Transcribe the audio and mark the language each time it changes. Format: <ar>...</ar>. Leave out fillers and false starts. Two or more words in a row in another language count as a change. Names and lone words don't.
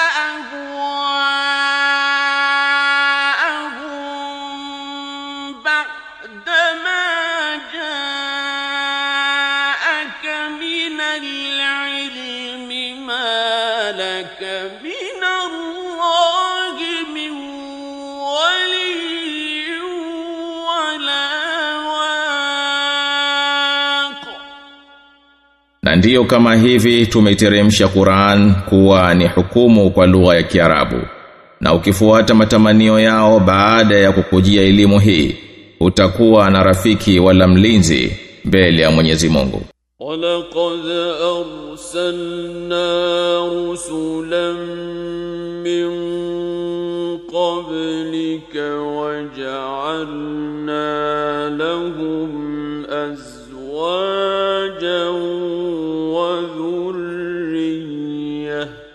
<ar>أهواءهم بعدما جاءك من العلم ما لك من الله من ولي ولا واق.</ar> <sw>Na ndiyo kama hivi tumeiteremsha Qur'an kuwa ni hukumu kwa lugha ya Kiarabu. Na ukifuata matamanio yao baada ya kukujia elimu hii, utakuwa na rafiki wala mlinzi mbele ya Mwenyezi Mungu.</sw> <ar>وَلَقَدْ أَرْسَلْنَا رُسُلًا مِّن قَبْلِكَ وَجَعَلْنَا لَهُمْ أَزْوَاجًا وَذُرِّيَّةً</ar>